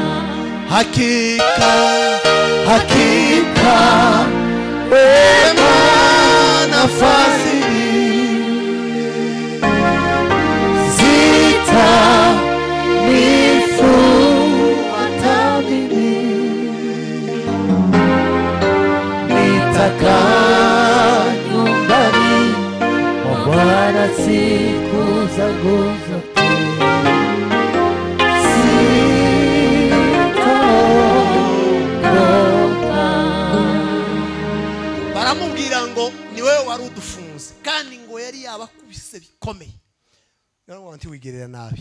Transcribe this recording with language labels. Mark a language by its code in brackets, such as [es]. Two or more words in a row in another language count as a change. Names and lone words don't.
[sw] Hakika wema na fadhili zitanifuata mimi, nitakaa nyumbani mwa Bwana siku zangu zote. [rw] Baramubwira ngo ni wewe wari udufunze, kandi ngo yari yabakubise bikomeye. Ngo ntiwigerera nabi.